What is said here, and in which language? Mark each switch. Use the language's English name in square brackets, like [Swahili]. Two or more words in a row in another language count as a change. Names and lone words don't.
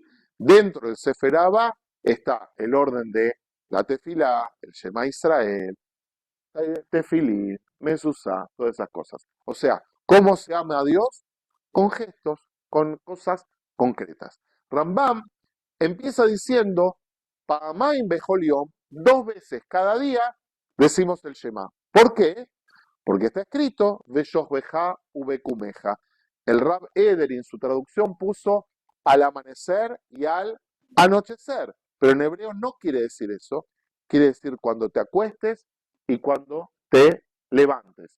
[Spanish] Dentro del Sefer Ahava está el orden de la Tefilá, el Shema Israel, Tefilín, Mezuzá, todas esas cosas. O sea, ¿cómo se ama a Dios? Con gestos, con cosas concretas. Rambam empieza diciendo, [Hebrew] פעמיים בכל יום, [Spanish] 2 veces cada día decimos el Shema. ¿Por qué? Porque está escrito, [Hebrew] ובשכבך ובקומך. [Spanish] El Rab Eder en su traducción puso al amanecer y al anochecer. Pero en hebreo no quiere decir eso. Quiere decir cuando te acuestes y cuando te levantes.